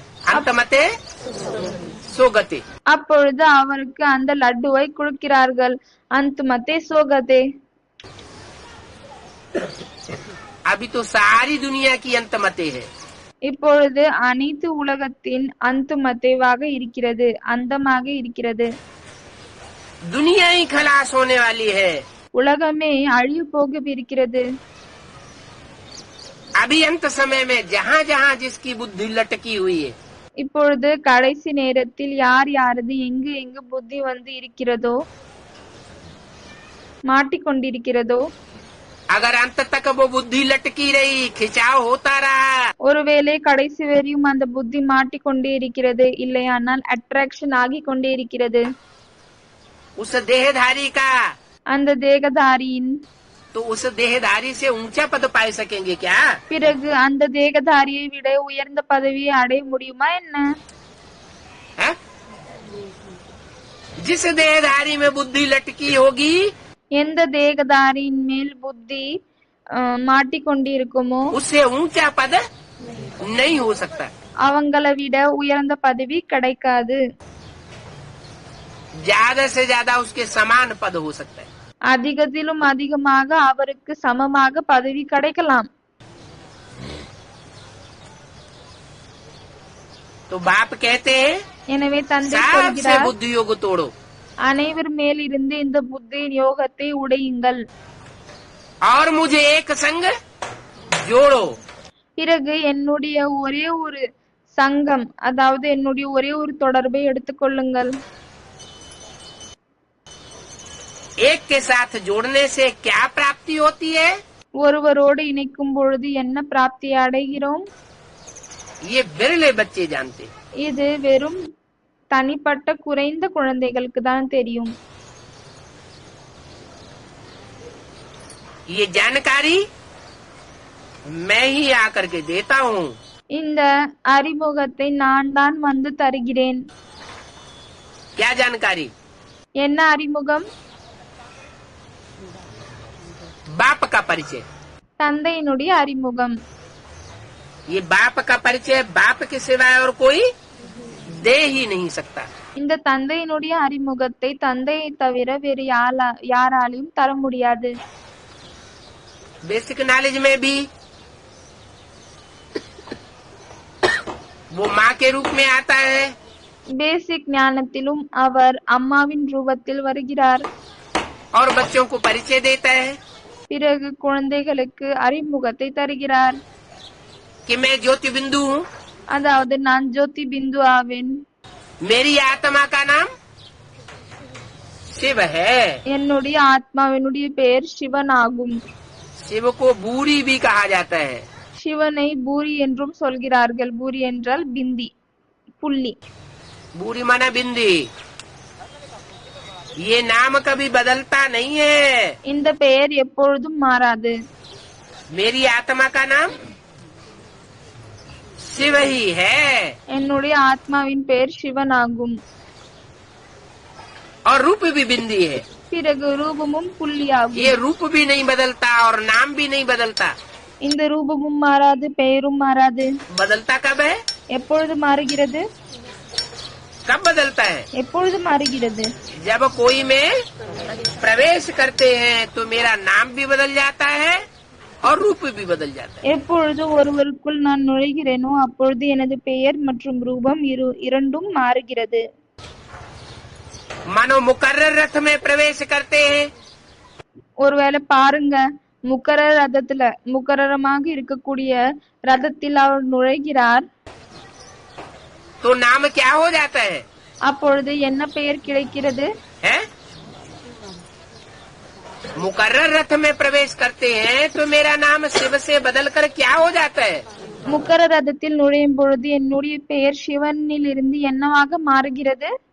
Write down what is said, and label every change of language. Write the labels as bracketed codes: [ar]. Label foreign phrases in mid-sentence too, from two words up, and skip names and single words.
[hi] अंतमते सोगते। [ta] அப்பொழுது அவருக்கு அந்த லட்டுவை கொடுக்கிறார்கள். [hi] अंतमते सोगते. अभी तो सारी दुनिया की अंतमते है। [ta] இப்பொழுது அனைத்து உலகத்தின் அந்துமத்தேவாக இருக்கிறது, அந்தமாக இருக்கிறது. [hi] दुनिया ही खलास होने वाली है। [ta] உலகமே அழிய போகவிருக்கிறது. [hi] अभी अंत समय में जहाँ जहाँ जिसकी बुद्धि लटकी हुई है, [ta] இப்பொழுது கடைசி நேரத்தில் யார் யாரது எங்கு எங்கு புத்தி வந்து இருக்கிறதோ, மாட்டிக்கொண்டிருக்கிறதோ, [hi] अगर अंत तक वो बुद्धि लटकी रही, खिंचाव होता रहा, [ta] ஒருவேளை கடைசி வரையும் அந்த புத்தி மாட்டிக்கொண்டே இருக்கிறது, இல்லையானால் அட்ராக்ஷன் ஆகி கொண்டே இருக்கிறது [hi] उस देहधारी का, [ta] அந்த தேகதாரியின், [hi] तो उस देहधारी से ऊंचा पद पा सकेंगे क्या। [ta] பிறகு அந்த தேகதாரியை விட உயர்ந்த பதவியை அடைய முடியுமா என்ன? [hi] है? जिस देहधारी में बुद्धि लटकी होगी [ta] எந்த தேகதாரியின் மேல் புத்தி மாட்டிக்கொண்டிருக்குமோ [hi] उससे ऊंचा पद नहीं हो सकता। [ta] அவங்களை விட உயர்ந்த பதவி கிடைக்காது. [hi] ज्यादा से ज्यादा उसके समान पद हो सकता है। [ta] அதிகத்திலும் அதிகமாக அவருக்கு சமமாக பதவி கிடைக்கலாம். [hi] तो बाप कहते हैं [ta] எனவே தந்தை [hi] सबसे [ta] சொல்கிறார், [hi] बुद्धि योग तोड़ो [ta] அனைவர் மேல் இருந்து இந்த புத்தி யோகத்தை உடையுங்கள். [hi] और मुझे एक संग जोड़ो। [ta] பிறகு என்னுடைய ஒரே ஒரு சங்கம், அதாவது என்னுடைய ஒரே ஒரு தொடர்பை எடுத்துக்கொள்ளுங்கள். [hi] एक के साथ जोड़ने से क्या प्राप्ति होती है? [ta] ஒருவரோடு இணைக்கும் பொழுது என்ன பிராப்தி அடைகிறோம்? [hi] ये बिरले बच्चे जानते हैं। [ta] இது வெறும் தனிப்பட்ட குறைந்த குழந்தைகளுக்கு தான் தெரியும். [hi] ये जानकारी मैं ही आकर के देता हूँ। [ta] இந்த அறிமுகத்தை நான் தான் வந்து தருகிறேன். [hi] क्या जानकारी? [ta] என்ன அறிமுகம்? [hi] बाप का परिचय। [ta] தந்தையினுடைய அறிமுகம். [hi] ये बाप का परिचय बाप के सिवाय और कोई दे ही नहीं सकता। [ta] இந்த தந்தையினுடைய அறிமுகத்தை தந்தையை தவிர வேறு யாராலையும் தர முடியாது. [en] basic knowledge [hi] में भी वो माँ के रूप में आता है। [ta] பேசிக் ஞானத்திலும் அவர் அம்மாவின் ரூபத்தில் வருகிறார். [hi] और बच्चों को परिचय देता है [ta] பிறகு குழந்தைகளுக்கு அறிமுகத்தை தருகிறார். [hi] कि मैं ज्योति बिंदु हूँ। [ta] அதாவது நான் ஜோதி பிந்து ஆவேன். [hi] मेरी आत्मा का नाम शिव है। [ta] என்னுடைய ஆத்மாவினுடைய பெயர் சிவன் ஆகும். [hi] शिव को बूढ़ी भी कहा जाता है। [ta] சிவனை பூரி என்றும் சொல்கிறார்கள். பூரி என்றால் பிந்தி, புள்ளி. [hi] बूढ़ी माना बिंदी। ये नाम कभी बदलता नहीं है। [ta] இந்த பெயர் எப்பொழுதும் மாறாது. [hi] मेरी आत्मा का नाम शिव ही है। [ta] என்னுடைய ஆத்மாவின் பெயர் சிவன் ஆகும். [hi] और रूप भी बिंदी है। [ta] பிறகு ரூபமும் புள்ளி ஆகும். [hi] ये रूप भी नहीं बदलता और नाम भी नहीं बदलता। [ta] இந்த ரூபமும் மாறாது, பெயரும் மாறாது. [hi] बदलता कब है? [ta] எப்பொழுது மாறுகிறது? [hi] कब बदलता है? [ta] எப்பொழுது மாறுகிறது? [hi] जब कोई में प्रवेश करते हैं तो मेरा नाम भी बदल जाता है और रूप भी बदल जाता है। [ta] எப்பொழுது ஒருவருக்குள் நான் நுழைகிறேனோ அப்பொழுது எனது பெயர் மற்றும் ரூபம் இரண்டும் மாறுகிறது. [hi] मानो मुकर्रर रथ में प्रवेश करते हैं। [ta] ஒருவேளை பாருங்க, முக்கரர் ரதத்துல முக்கரமாக இருக்கக்கூடிய ரதத்தில் அவர் நுழைகிறார். [hi] तो नाम क्या हो जाता है? [ta] அப்பொழுது என்ன பெயர் கிடைக்கிறது? [hi] है? मुकर्रर रथ में प्रवेश करते हैं तो मेरा नाम शिव से बदलकर क्या हो जाता है? [ta] முக்கர ரதத்தில் நுழையும் பொழுது என்னுடைய பெயர் சிவனில் இருந்து என்னவாக மாறுகிறது?